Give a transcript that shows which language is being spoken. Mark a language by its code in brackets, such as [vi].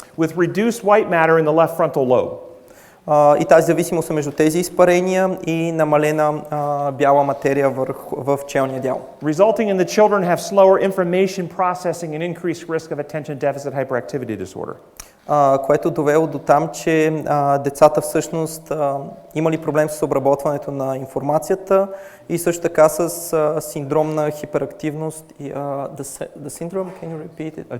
[en] with reduced white matter in the left frontal lobe. [bg] И тази зависимост е между тези изпарения и намалена бяла материя в челния дял. [en] Resulting in the children have slower information processing and increased risk of attention deficit hyperactivity disorder. [bg] Което довело до там, че децата всъщност имали проблем с обработването на информацията и също така с синдром на хиперактивност. [en] The syndrome, can you repeat it?